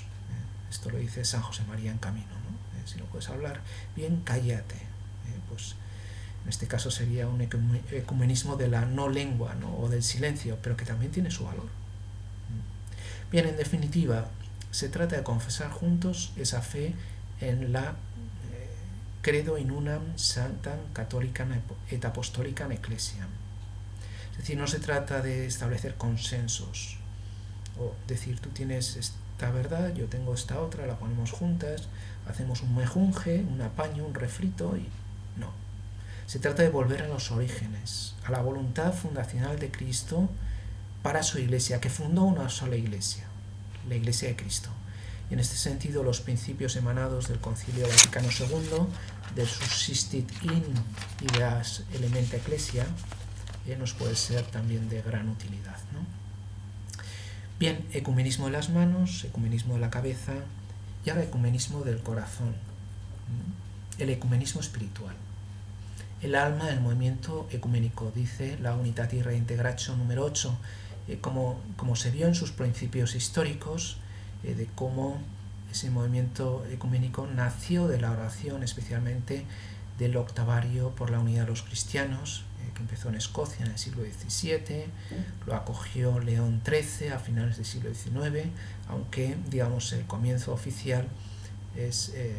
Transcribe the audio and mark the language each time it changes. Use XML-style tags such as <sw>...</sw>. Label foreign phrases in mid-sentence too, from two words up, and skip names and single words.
<es>Esto lo dice San José María en Camino, ¿no? Si no puedes hablar bien, cállate. Pues en este caso sería un ecumenismo de la no lengua, ¿no? O del silencio, pero que también tiene su valor. Bien, en definitiva, se trata de confesar juntos esa fe en la</es> <la>credo in unam sanctam catholicam et apostolicam ecclesiam.</la> <es>Es decir, no se trata de establecer consensos o decir tú tienes esta verdad, yo tengo esta otra, la ponemos juntas, hacemos un mejunje, un apaño, un refrito y no. Se trata de volver a los orígenes, a la voluntad fundacional de Cristo para su iglesia, que fundó una sola iglesia, la Iglesia de Cristo. Y en este sentido los principios emanados del Concilio Vaticano II, del</es> <la>Subsistit in ideas elementa ecclesia,</la> <es>nos puede ser también de gran utilidad, ¿no? Bien, ecumenismo de las manos, ecumenismo de la cabeza y ahora ecumenismo del corazón, el ecumenismo espiritual. El alma del movimiento ecuménico, dice la Unitatis Redintegratio número 8, como se vio en sus principios históricos, de cómo ese movimiento ecuménico nació de la oración, especialmente del octavario por la unidad de los cristianos, que empezó en Escocia en el siglo XVII, lo acogió León XIII a finales del siglo XIX, aunque, digamos, el comienzo oficial es</es>